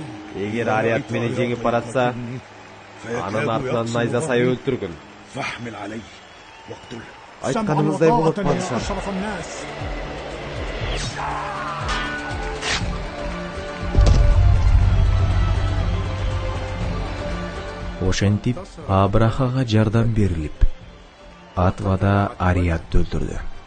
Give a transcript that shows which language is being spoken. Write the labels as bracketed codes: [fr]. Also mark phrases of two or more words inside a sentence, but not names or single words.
[ky] егер Ариат мени жеңип баратса, анын артынан найза сай өлтүргүн. [ar] فاحمل عليه واقتله. [ky] Айтканыңыздай болот, падышам. [ar] أشرف الناس. [ky] Ошентип Абрахага жардам берилип, Атвада Ариатты өлтүрдү.